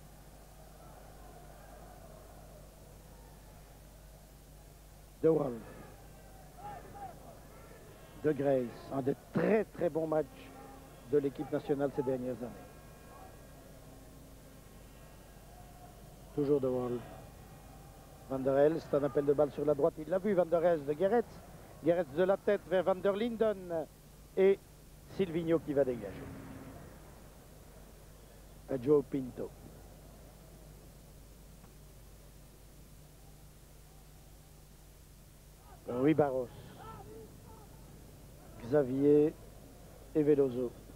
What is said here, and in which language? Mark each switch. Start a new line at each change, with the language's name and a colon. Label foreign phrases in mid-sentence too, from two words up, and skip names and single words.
French: De Wolf. De Grace, un des très très bons matchs de l'équipe nationale ces dernières années. Toujours De Wolf. Van der Elst, c'est un appel de balle sur la droite. Il l'a vu, Van der Elst de Gerets. Gerets de la tête vers Van der Linden. Et Silvinho qui va dégager. À Joe Pinto. Rui Barros. Xavier et Veloso.